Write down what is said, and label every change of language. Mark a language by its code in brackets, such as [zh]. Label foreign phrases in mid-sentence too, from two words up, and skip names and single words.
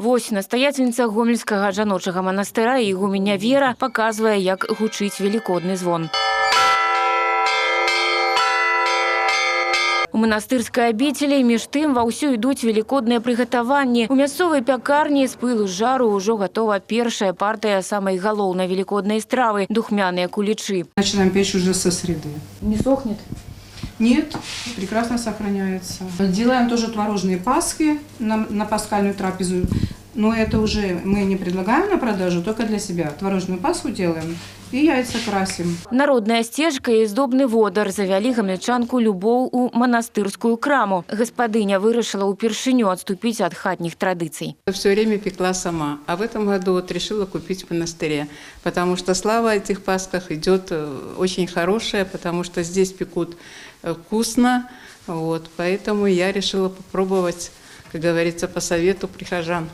[be] Вось настаяцельніца Гомельскага жаночага манастыра і ігуменя Вера паказвае, як гучыць велікодны звон. У манастырскай абіцелі між тым ва ўсю ідуць велікодныя прыгатаванні. У мясцовай пякарні з пылу з жару ўжо гатова першая партыя самай галоўнай велікоднай стравы – духмяныя кулічы. [ru] Начинаем печь уже со среды. Не сохнет? Нет, прекрасно сохраняется. Делаем тоже творожные пасхи на пасхальную трапезу. Но это уже мы не предлагаем на продажу, только для себя. Творожную пасху делаем и яйца красим. [be] Народная сцежка і здобны водар завялі гамельчанку любоў у манастырскую краму. Гаспадыня вырашыла ўпершыню адступіць ад хатніх традыцый. [ru] Все время пекла сама, а в этом году вот решила купить в монастыре, потому что слава о этих пасхах идет очень хорошая, потому что здесь пекут вкусно, вот, поэтому я решила попробовать, как говорится, по совету прихожан.